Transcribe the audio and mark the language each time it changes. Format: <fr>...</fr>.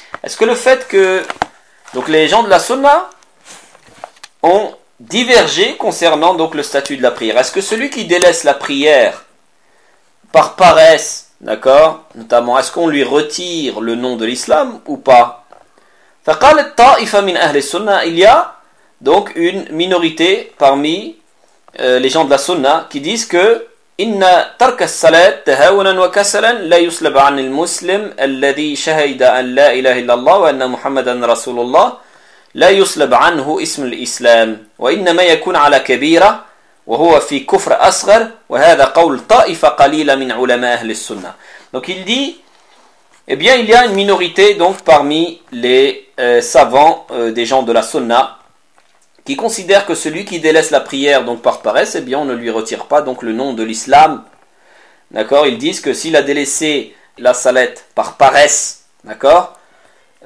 <fr>Est-ce que le fait que donc les gens de la sunna ont divergé concernant donc le statut de la prière. Est-ce que celui qui délaisse la prière par paresse, d'accord, notamment, est-ce qu'on lui retire le nom de l'islam ou pas ?</fr> <ar>فَقَالَتْ طَائِفَ مِنْ أَهْلِ السُّنَّةِ.</ar> <fr>Il y a donc une minorité parmi les gens de la sunna qui disent que</fr> <ar>إِنَّ تَرْكَ الصَّلَاةِ تَهَوْنًا وَكَسَلًا لَا يُسْلَبْ عَنِ الْمُسْلِمِ الَّذِي شَهِدَ أَنْ لَا إِلَهِ إِلَّا اللَّهُ وَأَنَّ مُحَمَّدًا رَسُولُ اللَّهِ لَا يُسْلَبْ عَنْهُ اسْمُ الْإِسْلَامِ وَإِنَّمَا يَكُونَ عَلَى كَبِيرَةً وَهُوَ فِي كُفْرِ أَصْغَرِ وَهَذَا قَوْلُ طَائِفَ قَلِيلًا مِنْ عُلَمَاءِ أَهْلِ السُّنَّةِ.</ar> <fr>Donc il dit, eh bien il y a une minorité donc parmi les savants des gens de la sunna qui considèrent que celui qui délaisse la prière donc par paresse, eh bien on ne lui retire pas donc le nom de l'islam. D'accord ? Ils disent que s'il a délaissé la salette par paresse, d'accord ?</fr>